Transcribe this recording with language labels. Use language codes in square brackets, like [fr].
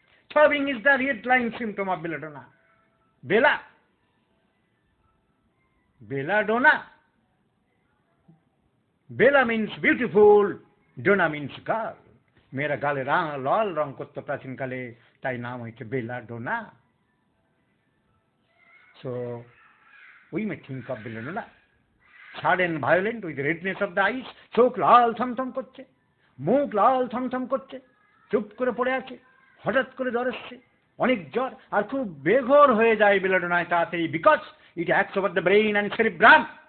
[en] Throbbing is the headline symptom of belladonna. Bella belladonna, bella means beautiful, donna means girl. [bn] মেয়েরা গালে লাল রং করতো প্রাচীনকালে, তাই নাম হয়েছে belladonna. [en] So we may think of Belladonna. Sudden violent with redness of the eyes, [bn] চোখ লাল থমথম করছে, মুখ লাল থমথম করছে, চুপ করে পড়ে আছে, হঠাৎ করে জ্বর এসছে, অনেক জ্বর, আর খুব বেঘোর হয়ে যায় বেলাডোনায় তাড়াতাড়ি, [en] Because it acts over the brain and cerebrum.